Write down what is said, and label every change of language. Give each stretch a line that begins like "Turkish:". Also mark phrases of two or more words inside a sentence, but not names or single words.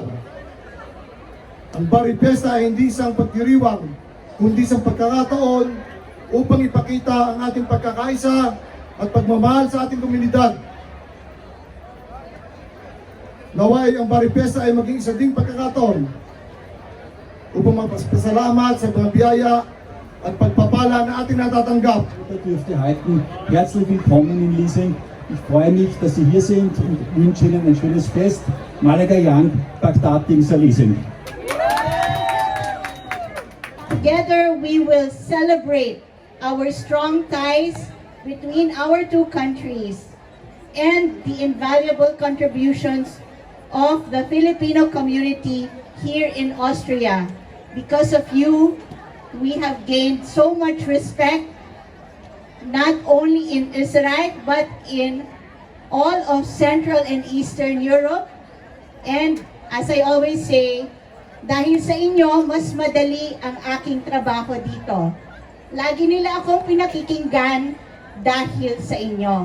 Filipino: Ang Barrio Fiesta ay hindi isang pagdiriwang, kundi isang pagkakataon upang ipakita ang ating pagkakaisa at pagmamahal sa ating komunidad. Naway ang Barrio Fiesta ay maging isa ding pagkakataon upang magpasalamat sa mga biyaya at pagpapala na ating natatanggap.
German: Dürfte halten. Herzlich willkommen in Liesing. Ich freue mich, dass Sie hier sind und wünsche Ihnen ein schönes Fest. Malaga Young, Bagdad Dingsa Liesing.
English: Together, we will celebrate our strong ties between our two countries and the invaluable contributions of the Filipino community here in Austria. Because of you, we have gained so much respect, not only in Israel, but in all of Central and Eastern Europe. And as I always say,
Filipino: dahil sa inyo, mas madali ang aking trabaho dito. Lagi nila akong pinakikinggan dahil sa inyo.